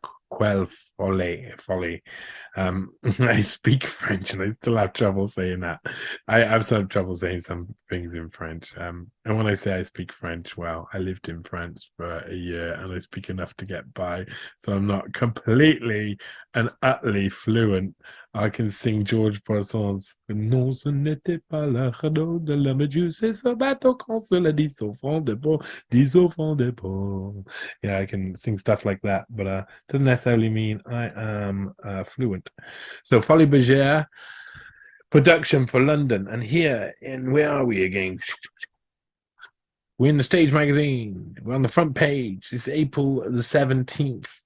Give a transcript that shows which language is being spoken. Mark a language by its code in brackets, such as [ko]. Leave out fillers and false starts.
[en] quelle folly. I speak French and I still have trouble saying that. I have some trouble saying some things in French. And when I say I speak French, well, I lived in France for a year and I speak enough to get by. So I'm not completely and utterly fluent. I can sing George Brassens. [fr] Non, ce n'était pas la radeau de la Méduse, c'est ce bateau qu'on se l'a dit au fond des ponts, dit au fond des ponts. [en] Yeah, I can sing stuff like that, but doesn't necessarily mean I am fluent. So Folie Bergère production for London, and here in where are we again? We're in the Stage magazine. We're on the front page. It's April the 17th.